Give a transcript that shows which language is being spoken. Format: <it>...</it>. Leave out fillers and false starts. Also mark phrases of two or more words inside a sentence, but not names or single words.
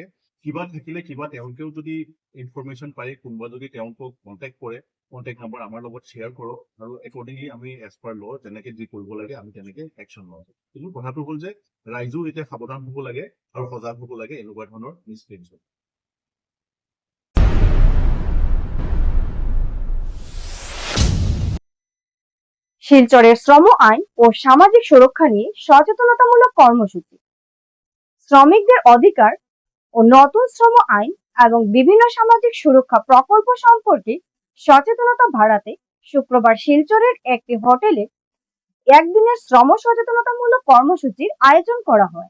<as>কিবা থাকিলে তেওঁলোকেও যদি ইনফৰমেশ্যন পায়, কোনোবা যদি তেওঁলোকক কণ্টেক্ট কৰে,</as> <en>contact number</en> <as>আমাৰ লগত শ্বেয়াৰ কৰক আৰু একৰ্ডিংলি আমি</as> <en>as per law</en> <as>যেনেকে যি কৰিব লাগে আমি তেনেকে একশ্যন লওঁ। কিন্তু কথাটো হ'ল যে ৰাইজো এতিয়া সাৱধান হ'ব লাগে আৰু সজাগ হ'ব লাগে এনেকুৱা ধৰণৰ মিছক্ৰিয়েঞ্চত।</as> <bn>শিলচরের শ্রম আইন ও সামাজিক সুরক্ষা নিয়ে সচেতনতামূলক কর্মসূচি, শ্রমিকদের অধিকার ও নতুন শ্রম আইন এবং বিভিন্ন সামাজিক সুরক্ষা প্রকল্প সম্পর্কে সচেতনতা বাড়াতে শুক্রবার শিলচরের একটি হোটেলে একদিনের শ্রম সচেতনতামূলক কর্মসূচির আয়োজন করা হয়।</bn>